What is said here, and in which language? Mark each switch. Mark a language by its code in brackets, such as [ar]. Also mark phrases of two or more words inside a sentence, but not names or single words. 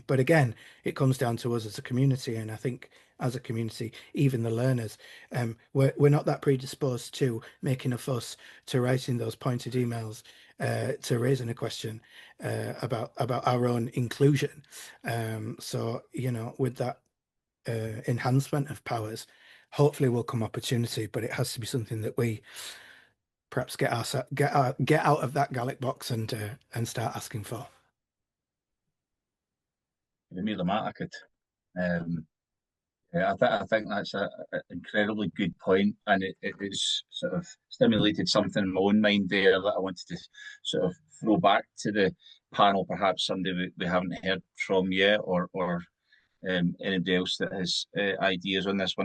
[en] But again, it comes down to us as a community, and I think as a community, even the learners, we're not that predisposed to making a fuss, to writing those pointed emails, to raising a question about our own inclusion. So with that enhancement of powers, hopefully will come opportunity, but it has to be something that we perhaps get out of that Gaelic box and start asking for. [ga] Míle maith agat. [en] Yeah, I think that's an incredibly good point, and it's sort of stimulated something in my own mind there that I wanted to sort of throw back to the panel, perhaps somebody we haven't heard from yet, or anybody else that has ideas on this one.